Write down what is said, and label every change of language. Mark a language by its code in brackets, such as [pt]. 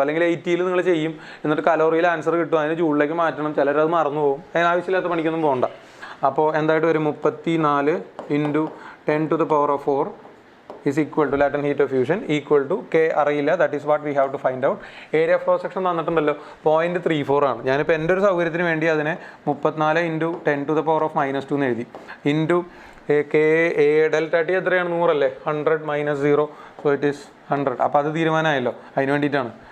[ml] അല്ലെങ്കിൽ 80ൽ നിങ്ങൾ ചെയ്യും, എന്നിട്ട് കലോറിയിൽ ആൻസർ കിട്ടും, അതിന് ജൂളിലേക്ക് മാറ്റണം. ചിലരത് മറന്നു പോകും. അതിനാവശ്യമില്ലാത്ത പണിക്കൊന്നും പോകണ്ട. അപ്പോൾ എന്തായിട്ട് വരും? [en] 34 into 10 to the power of 4 is equal to latent heat of fusion equal to K അറിയില്ല. That is what we have to find out. [ml] Area of cross section തന്നിട്ടുണ്ടല്ലോ 0.34 ആണ്. ഞാനിപ്പോൾ എൻ്റെ ഒരു സൗകര്യത്തിന് വേണ്ടി അതിനെ 34 into 10 to the power of -2 എന്ന് എഴുതി. ഇൻറ്റു KA ∆T എത്രയാണ്? 100 അല്ലേ? 100 - 0, [en] So it is 100. [ml] അപ്പോൾ അത് തീരുമാനമായല്ലോ. അതിന് വേണ്ടിയിട്ടാണ്.